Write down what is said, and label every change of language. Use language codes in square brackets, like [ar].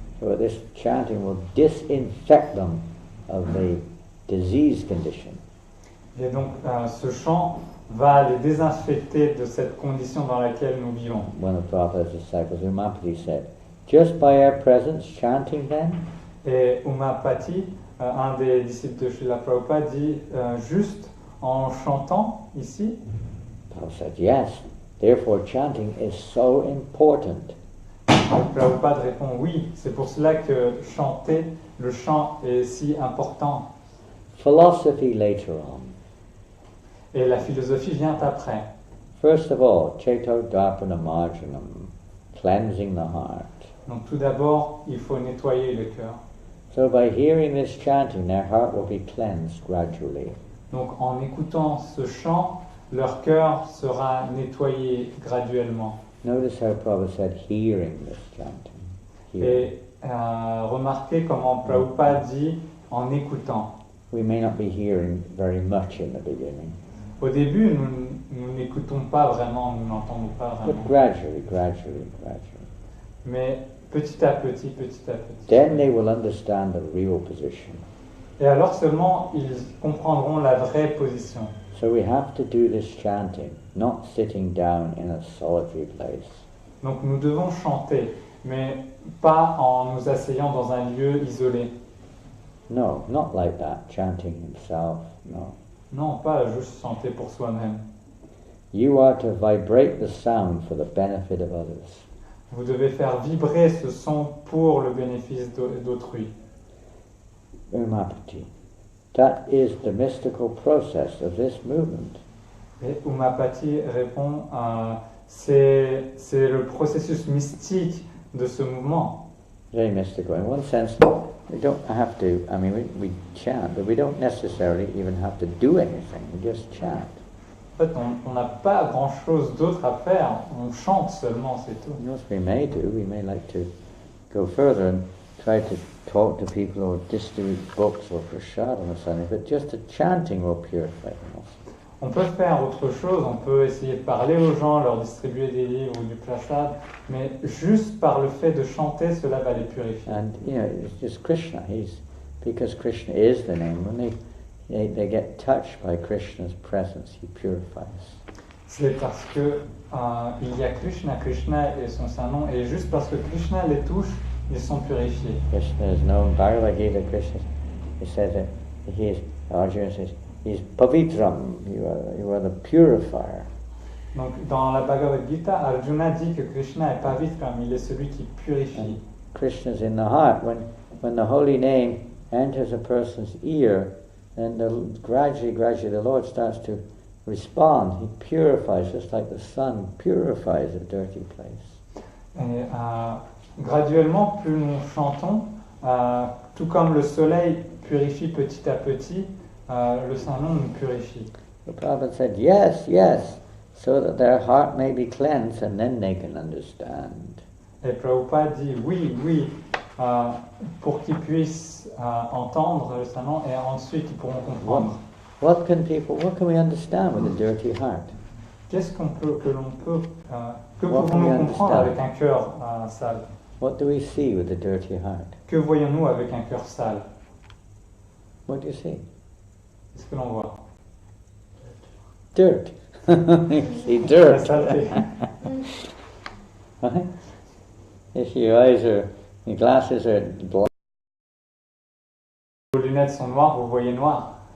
[en] So this chanting will disinfect them of the disease condition. [fr] Et donc ce chant va les désinfecter de cette condition dans laquelle nous vivons. [en] One of Prabhupada's disciples, Umapati, said, just by our presence chanting then, [fr] Et Umapati, un des disciples de Srila Prabhupada, dit juste en chantant ici. [en] Prabhupada said, yes, therefore chanting is so important. [fr] Prabhupada répond oui, c'est pour cela que chanter, le chant est si important. [en] Philosophy later on. [fr] Et la philosophie vient après. [en] First of all, [sa] Cheto Dharpana Marjanam, [en] cleansing the heart. [fr] Donc tout d'abord, il faut nettoyer le cœur. [en] So by hearing this chanting, their heart will be cleansed gradually. [fr] Donc en écoutant ce chant, leur cœur sera nettoyé graduellement. [en] Notice how Prabhupada said, hearing this chanting. [fr] Et remarquez comment Prabhupada dit en écoutant. [en] We may not be hearing very much in the beginning. [fr] Au début, nous n'écoutons pas vraiment, nous n'entendons pas [en] But [fr] vraiment. [en] gradually. [fr] Mais petit à petit. [en] Then they will understand the real position. [fr] Et alors seulement, ils comprendront la vraie position. [en] So we have to do this chanting, not sitting down in a solitary place. [fr] Donc nous devons chanter, mais pas en nous asseyant dans un lieu isolé. [en] No, not like that, chanting himself, no. [fr] Non, pas juste chanter pour soi-même. [en] You are to vibrate the sound for the benefit of others. [fr] Vous devez faire vibrer ce son pour le bénéfice d'autrui. [en] Umapati. That is the mystical process of this movement. [fr] Et Umapati répond, c'est le processus mystique de ce mouvement. [en] Very mystical. In one sense, we don't have to, we chant, but we don't necessarily even have to do anything. We just chant. [fr] En fait, on n'a pas grand-chose d'autre à faire, on chante seulement, c'est tout. [en] What we may do, we may like to go further and try to talk to people or distribute books or prasadam or something, but just the chanting will purify them also. [fr] On peut faire autre chose, on peut essayer de parler aux gens, leur distribuer des livres ou du prasad, mais juste par le fait de chanter, cela va les purifier. [en] And, it's just Krishna. Because Krishna is the name, when they get touched by Krishna's presence, he purifies. [fr] C'est parce que il y a Krishna est son saint nom, et juste parce que Krishna les touche, ils sont purifiés. [en] Krishna is known, Bhagavad Gita, Krishna, he says that Arjuna says, he's pavitram, you are the purifier. [fr] Donc dans la Bhagavad Gita, Arjuna dit que Krishna est pavitram, il est celui qui purifie. [en] And Krishna's in the heart. When the holy name enters a person's ear, then gradually the Lord starts to respond. He purifies, just like the sun purifies a dirty place. [fr] Et graduellement, plus nous chantons, tout comme le soleil purifie petit à petit, le Saint-Nom nous purifie. [en] The Prabhupada said, yes, so that their heart may be cleansed and then they can understand. [fr] Et Prabhupada dit oui, pour qu'ils puissent entendre le Saint-Nom et ensuite ils pourront comprendre. [en] What can we understand with a dirty heart? [fr] Qu'est-ce que [en] What can we [fr] pouvons-nous comprendre avec un cœur sale? [en] What do we see with a dirty heart? [fr] Que voyons-nous avec un cœur sale? [en] What do you see? [fr] Qu'est-ce que l'on voit? [en] Dirt. You see [fr] La [en] dirt. [fr] saleté. [en] Right? If your glasses are black, [fr] Vos lunettes sont noires, vous voyez noir.